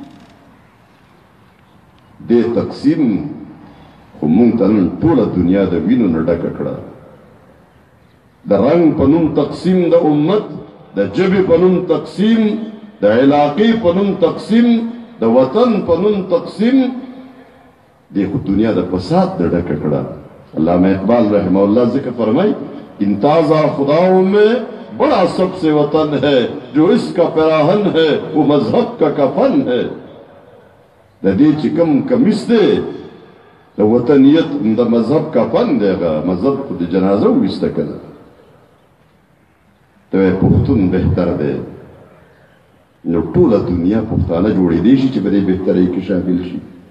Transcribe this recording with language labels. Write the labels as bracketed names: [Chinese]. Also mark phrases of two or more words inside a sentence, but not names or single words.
[Pashto] دې تقسیم خو مونږ ته نن ټوله دنیا د وینو نه ډکه کړه. د رنګ په نوم تقسیم د امت د ژبې په نوم تقسیم د علاقې په نوم تقسیم د وطن په نوم تقسیم. دې خو دنیا د فساد نه ډکه کړه. [Urdu] علامہ اقبال [Arabic] رحمہ اللہ [Urdu] ذکر فرمائی انتازہ خداؤں میں بڑا سب سے وطن ہے جو اس کا پیراہن ہے وہ مذہب کا کفن ہے. [Pashto] د دې چې کوم کمیس دی د وطنیت د مذهب کفن دی. هغه مذهب خو د جنازه وویسته که نه ته وایې پښتون بهتر دی نو ټوله دنیا پښتانه جوړېدی شي چې په دې بهترۍ کې شامل شي.